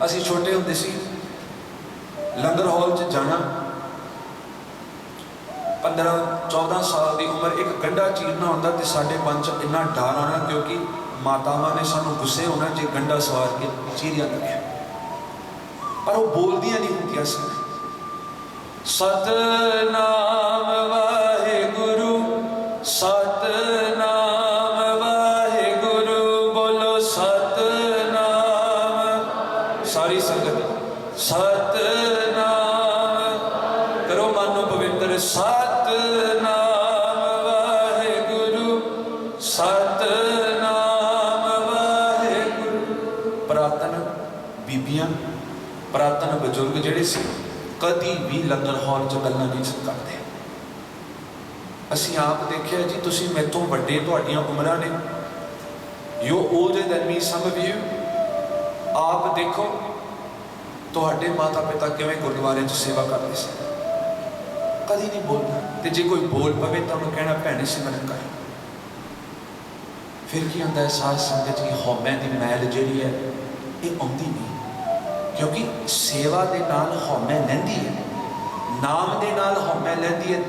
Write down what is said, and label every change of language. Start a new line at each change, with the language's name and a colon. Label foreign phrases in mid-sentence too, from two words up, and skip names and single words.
Punjabi: ਅਸੀਂ ਛੋਟੇ ਹੁੰਦੇ ਸੀ, ਲੰਗਰ ਹਾਲ ਚ ਜਾਣਾ, 15-14 ਸਾਲ ਕੀ ਉਮਰ, ਇੱਕ ਗੰਢਾ ਚੀਰਨਾ ਹੁੰਦਾ ਤੇ ਸਾਡੇ ਮਨ ਚ ਇੰਨਾ ਡਰ ਆਉਣਾ, ਕਿਉਂਕਿ ਮਾਤਾਵਾਂ ਨੇ ਸਾਨੂੰ ਗੁੱਸੇ ਹੋਣਾ ਜੇ ਗੰਢਾ ਸਵਾਰ ਕੇ ਚੀਰਿਆ ਗਿਆ, ਪਰ ਉਹ ਬੋਲਦੀਆਂ ਨਹੀਂ ਹੁੰਦੀਆਂ ਸੀ। ਸਤਿਨਾਮ ਵਾਹਿਗੁਰੂ, ਸਤਿਨਾਮ ਵਾਹਿਗੁਰੂ, ਬੋਲੋ ਸਤਿਨਾਮ। ਸਾਰੀ ਸੰਗਤ ਸਤਿਨਾਮ ਕਰੋ, ਮਾਨੋ ਪਵਿੱਤਰ। ਸਤਿਨਾਮ ਵਾਹਿਗੁਰੂ, ਸਤਿਨਾਮ ਵਾਹਿਗੁਰੂ। ਪੁਰਾਤਨ ਬੀਬੀਆਂ, ਪੁਰਾਤਨ ਬਜ਼ੁਰਗ ਜਿਹੜੇ ਸੀ, ਕਦੀ ਵੀ ਲੰਗਰ ਹਾਲ ਚ ਗੱਲਾਂ ਨਹੀਂ ਕਰਦੇ। ਅਸੀਂ ਆਪ ਦੇਖਿਆ ਜੀ, ਤੁਸੀਂ ਮੇਰੇ ਤੋਂ ਵੱਡੇ, ਤੁਹਾਡੀਆਂ ਉਮਰਾਂ ਨੇ,
English: You older than me some of you.
Punjabi: ਆਪ ਦੇਖੋ ਤੁਹਾਡੇ ਮਾਤਾ ਪਿਤਾ ਕਿਵੇਂ ਗੁਰਦੁਆਰੇ ਚ ਸੇਵਾ ਕਰਦੇ ਸੀ, ਕਦੀ ਨਹੀਂ ਬੋਲਣਾ। ਤੇ ਜੇ ਕੋਈ ਬੋਲ ਪਵੇ ਤਾਂ ਉਨ੍ਹਾਂ ਨੇ ਕਹਿਣਾ ਭੈਣੇ ਸਿਮਰਨ ਕਰ। ਫਿਰ ਕੀ ਹੁੰਦਾ ਹੈ ਸਾਧ ਸੰਗਤ ਜੀ, ਹਉਮੈ ਦੀ ਮੈਲ ਜਿਹੜੀ ਹੈ ਇਹ ਆਉਂਦੀ ਨਹੀਂ, ਕਿਉਂਕਿ ਸੇਵਾ ਦੇ ਨਾਲ ਹਉਮੈ ਲੈਂਦੀ ਹੈ, ਨਾਮ ਦੇ ਨਾਲ ਹਉਮੈ ਲੈਂਦੀ ਹੈ।